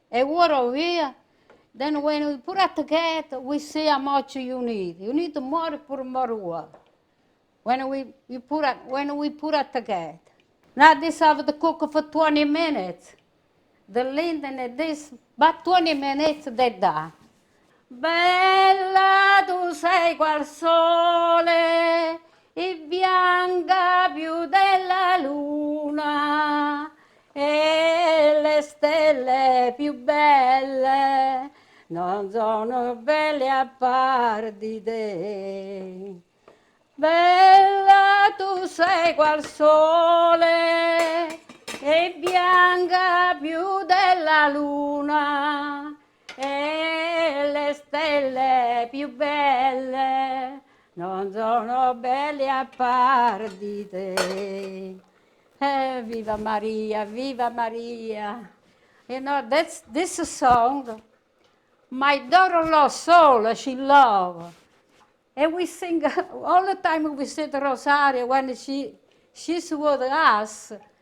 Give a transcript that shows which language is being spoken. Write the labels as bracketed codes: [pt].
[en] And water over here. Then when we put it together, we see how much you need. You need more, put more water. When we put it together. Now this I have to cook for 20 minutes. The linden and this, about 20 minutes they're done. [it] Bella tu sei qual sole e bianca più della luna e le stelle più belle non sono belle a par di te. Bella tu sei qual sole e bianca più della luna e le stelle più belle non sono belle a par di te. Viva Maria, viva Maria. [en] You know, this song, my daughter-in-law Sola, she loved. And we sing, all the time we sing the Rosario when she's with us.